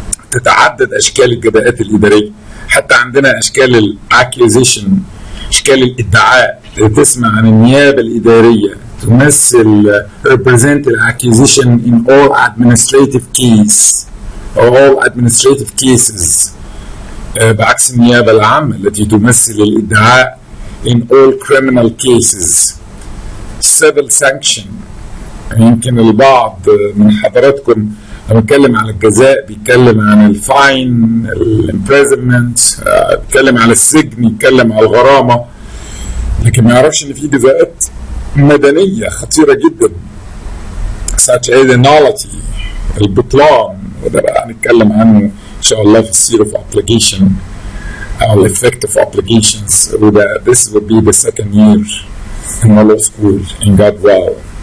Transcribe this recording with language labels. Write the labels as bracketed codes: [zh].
[ar] تتعدد أشكال الجزاءات الإدارية، حتى عندنا أشكال الأكيوزيشن، أشكال الإدعاء. تسمع عن النيابة الإدارية تمثل [en] represent accusation in all administrative case or all administrative cases، [ar] بعكس النيابة العامة التي تمثل الإدعاء [en] in all criminal cases. Civil sanction [ar] يمكن البعض من حضراتكم لما بيتكلم على الجزاء بيتكلم عن الفاين، الامبريزمنت، بيتكلم على السجن، يتكلم على الغرامة، لكن ما يعرفش ان في جزاءات مدنية خطيرة جدا [en] such as nullity، [ar] البطلان، وده بقى هنتكلم عنه ان شاء الله في السير [en] of obligation [ar] او [en] effect of obligations، [ar] وده [en] this will be the second year in my law school in God will.